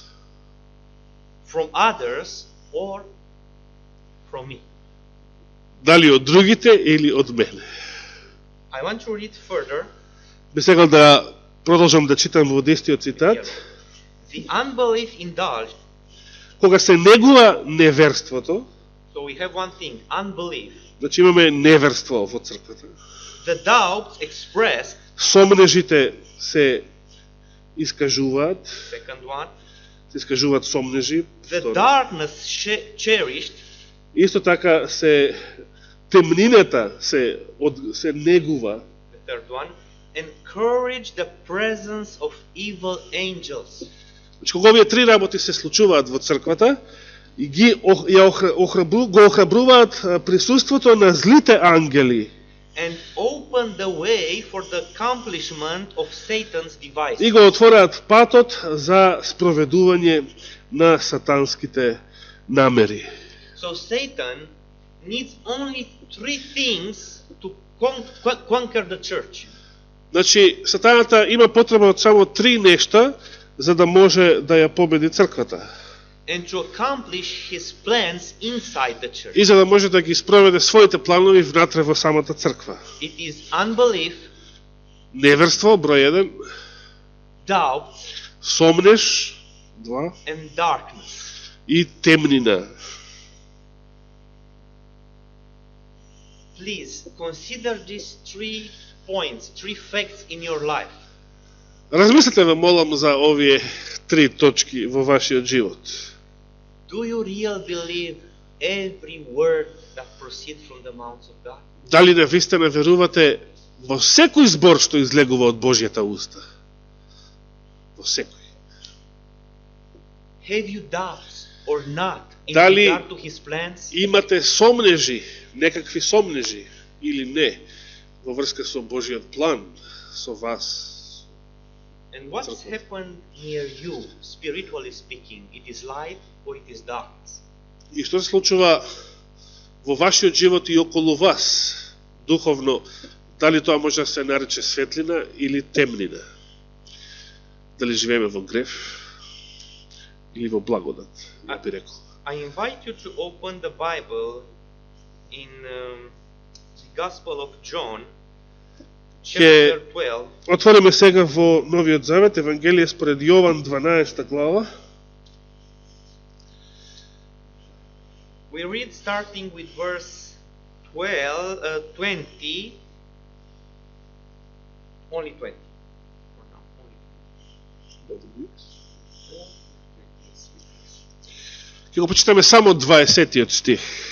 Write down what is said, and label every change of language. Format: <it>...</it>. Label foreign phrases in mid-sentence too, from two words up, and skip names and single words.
<en>From others or from me?</en> <mk>Дали од другите или од мене?</mk> <en>I want to read further.</en> <mk>Би сакал да продолжам да читам во 10-тиот цитат.</mk> <en>The unbelief indulged.</en> <mk>Кога се негува неверството,</mk> <en>So we have one thing, unbelief.</en> <mk>значи имаме неверство во црквата.</mk> <en>The doubts expressed,</en> <mk>Сомнежите се искажуваат,</mk> <en>second one.</en> <mk>се искажуваат сомнежи.</mk> <en>The</en> <mk>Второ.</mk> <en>darkness cherished,</en> <mk>Исто така се темнината се негува.</mk> <en>the third one. Encourage the presence of evil angels.</en> <mk>Значи, кога овие три работи се случуваат во црквата, и ги го охрабруваат присуството на злите ангели</mk> <en>And open the way for the accomplishment of Satan's devices.</en> <mk>и го отвораат патот за спроведување на сатанските намери.</mk> <en>So Satan needs only three things to conquer the church.</en> <mk>Значи, сатаната има потреба од само три нешта за да може да ја победи црквата.</mk> <en>And to accomplish his plans inside the church.</en> <mk>И за да може да ги спроведе своите планови внатре во самата црква.</mk> <en>It is unbelief,</en> <mk>Неверство, број 1,</mk> <en>doubt,</en> <mk>сомнеж, 2,</mk> <en>and darkness.</en> <mk>и темнина.</mk> <en>Please consider these 3 points, 3 facts in your life.</en> <mk>Размислете, ве молам, за овие три точки во вашиот живот.</mk> <en>Do you really believe every word that proceeds from the mouth of God?</en> <mk>Дали навистина верувате во секој збор што излегува од Божјата уста? Во секој.</mk> <en>Have you doubts or not in</en> <mk>Дали</mk> <en>regard to his plans?</en> <mk>имате сомнежи, некакви сомнежи или не во врска со Божјиот план со вас?</mk> <en>And what's happened near you, spiritually speaking? It is light or it is darkness?</en> <mk>И што се случува во вашиот живот и околу вас, духовно, дали тоа може да се нарече светлина или темнина? Дали живееме во грев или во благодат, ја би рекол.</mk> <en>I invite you to open the Bible in the Gospel of John, chapter 12.</en> <mk>Отвориме сега во Новиот Завет, Евангелие според Јован 12 глава.</mk> <en>We read starting with verse 20, only 20. For now, only</en> <mk>Ќе го почитаме само 20-тиот стих.</mk>